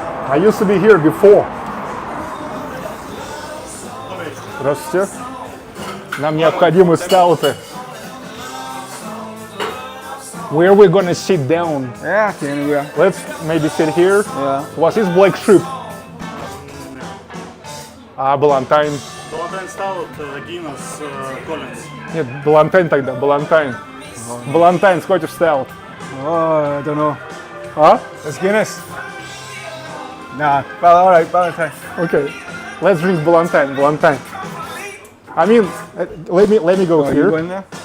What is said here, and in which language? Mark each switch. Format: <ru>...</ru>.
<en>I used to be here before.</en> <ru>Здравствуйте. Нам необходимы стауты.</ru> <en>Where are we gonna sit down? Yeah, anywhere. Let's maybe sit here. Yeah.</en> <ru>У вас есть Black Sheep? Балантайн. Балантайн Стаут, Гиннес, Коллинз. Нет, Балантайн тогда, Балантайн.</ru> <en>Балантайн, Scottish Stout. Oh, I don't know. Huh? It's Guinness. Nah, well, all right, Valentine. Okay, let's drink Balantine. Balantine. I mean, let me go here. You go in there?</en>